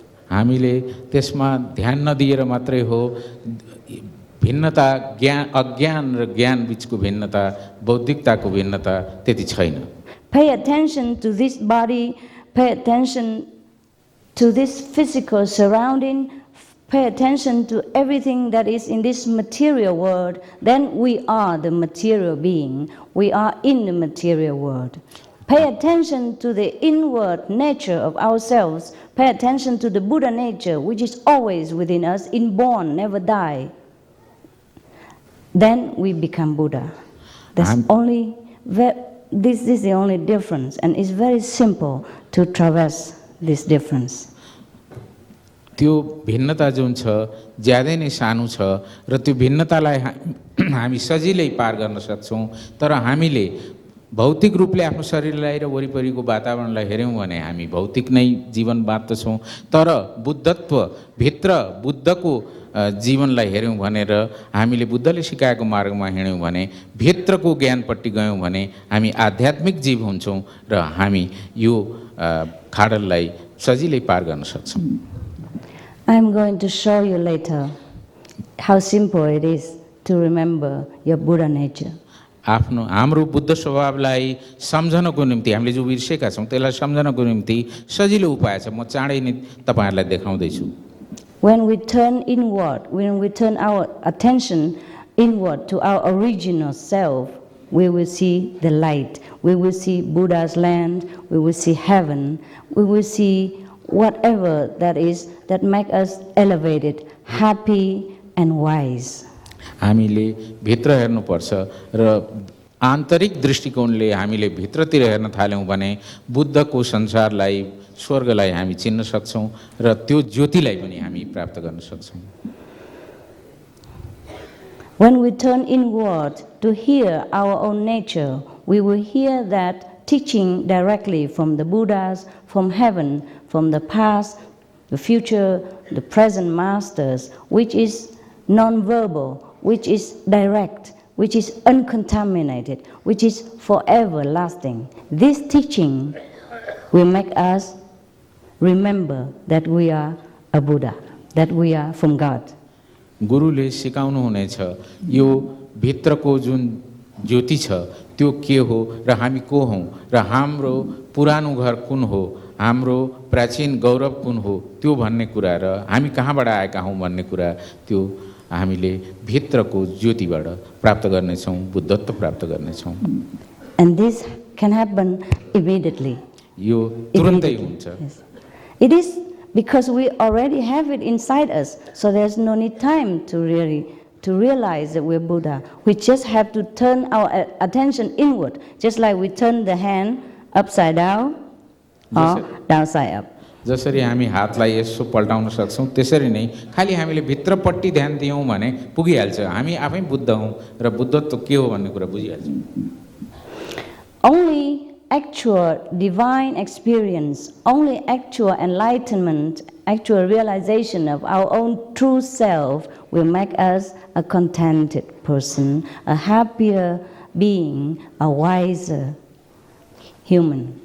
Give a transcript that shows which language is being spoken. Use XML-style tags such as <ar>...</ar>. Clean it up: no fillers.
<ne>हामीले त्यसमा ध्यान नदिएर मात्रै हो, भिन्नता अज्ञान र ज्ञान बीचको भिन्नता, बौद्धिकताको भिन्नता त्यति छैन.</ne> <en>Pay attention to this body, pay attention to this physical surrounding, pay attention to everything that is in this material world, then we are the material being. We are in the material world. Pay attention to the inward nature of ourselves. Pay attention to the Buddha nature, which is always within us, inborn, never die. Then we become Buddha. This is the only difference, and it's very simple to traverse this difference.</en> <ne>त्यो भिन्नता जुन छ ज्यादै नै सानो छ र त्यो भिन्नतालाई हामी सजिलै पार गर्न सक्छौँ. तर हामीले भौतिक रूपले आफ्नो शरीरलाई र वरिपरिको वातावरणलाई हेऱ्यौँ भने हामी भौतिक नै जीवन बाँच्दछौँ. तर बुद्धत्व भित्र बुद्धको जीवनलाई हेऱ्यौँ भनेर हामीले बुद्धले सिकाएको मार्गमा हिँड्यौँ भने, भित्रको ज्ञानपट्टि गयौँ भने हामी आध्यात्मिक जीव हुन्छौँ र हामी यो खाडललाई सजिलै पार गर्न सक्छौँ.</ne> <en>I am going to show you later how simple it is to remember your Buddha nature.</en> <ne>हाम्रो बुद्ध स्वभावलाई सम्झनको निम्ति हामीले जो बिर्सेका छौँ त्यसलाई सम्झनको निम्ति सजिलो उपाय छ. म चाँडै नै तपाईहरुलाई देखाउँदैछु.</ne> <en>When we turn inward, when we turn our attention inward to our original self, we will see the light. We will see Buddha's land. We will see heaven. We will see whatever that is that make us elevated, happy and wise.</en> <ne>हामीले भित्र हेर्नुपर्छ र आन्तरिक दृष्टिकोणले हामीले भित्रतिर हेर्न थाल्यौँ भने बुद्धको संसारलाई, स्वर्गलाई हामी चिन्न सक्छौँ र त्यो ज्योतिलाई पनि हामी प्राप्त गर्न सक्छौँ.</ne> <en>When we turn inward to hear our own nature, we will hear that teaching directly from the Buddhas, from heaven, from the past, the future, the present masters, which is non-verbal, which is direct, which is uncontaminated, which is forever lasting. This teaching will make us remember that we are a Buddha, that we are from God.</en> <ne>गुरुले सिकाउनु हुनेछ यो भित्रको जुन ज्योति छ त्यो के हो र हामी को हौं र हाम्रो पुरानो घर कुन हो, हाम्रो प्राचीन गौरव कुन हो त्यो भन्ने कुरा र हामी कहाँबाट आएका हौं भन्ने कुरा त्यो हामीले भित्रको ज्योतिबाट प्राप्त गर्ने छौं, बुद्धत्व प्राप्त गर्ने छौं.</ne> <en>And this can happen immediately.</en> <ne>यो तुरुन्तै हुन्छ.</ne> <en>Yes. It is because we already have it inside us, so there's no need time to realize that we're Buddha. We just have to turn our attention inward, just like we turn the hand upside down or downside up.</en> <ne>जसरी हामी हातलाई यसो पल्टाउन सक्छौं त्यसरी नै खाली हामीले भित्रपट्टि ध्यान दियौं भने पुगिहाल्छ. हामी आफै बुद्ध हौं र बुद्धत्व के हो भन्ने कुरा बुझिहाल्छौं.</ne> <en>Only actual divine experience, only actual enlightenment, actual realization of our own true self will make us a contented person, a happier being, a wiser human.</en>